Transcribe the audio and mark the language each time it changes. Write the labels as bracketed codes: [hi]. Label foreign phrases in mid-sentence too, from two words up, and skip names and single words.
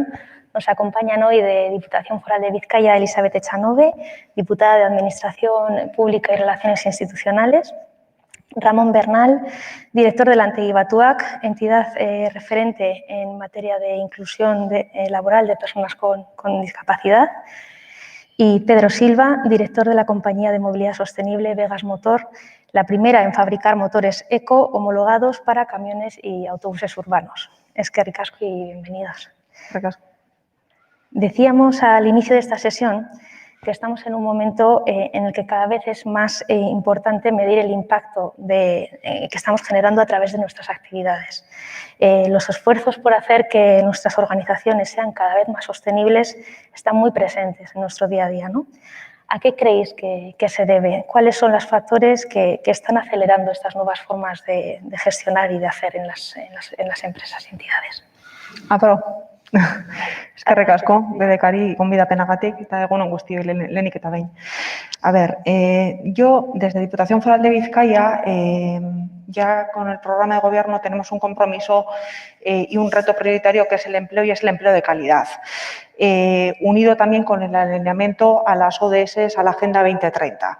[es] Nos acompañan hoy de Diputación Foral de Vizcaya Elizabeth Echanove, diputada de Administración Pública y Relaciones Institucionales, Ramón Bernal, director de la Antegi Batuak, entidad referente en materia de inclusión laboral de personas con discapacidad, y Pedro Silva, director de la compañía de movilidad sostenible Vegas Motor, la primera en fabricar motores eco homologados para camiones y autobuses urbanos. [eu] Eskerrik asko [es] y bienvenidos. Decíamos al inicio de esta sesión que estamos en un momento en el que cada vez es más importante medir el impacto que estamos generando a través de nuestras actividades. Los esfuerzos por hacer que nuestras organizaciones sean cada vez más sostenibles están muy presentes en nuestro día a día, ¿no? ¿A qué creéis que se debe? ¿Cuáles son los factores que están acelerando estas nuevas formas de gestionar y de hacer en las empresas y entidades? [eu] Eskerrik asko, bedekari gonbidapenagatik eta egun on guztioi lehenik eta behin. [es] A ver, yo desde Diputación Foral de Vizcaya, ya con el programa de gobierno tenemos un compromiso y un reto prioritario que es el empleo y es el empleo de calidad, unido también con el alineamiento a las ODS, a la Agenda 2030.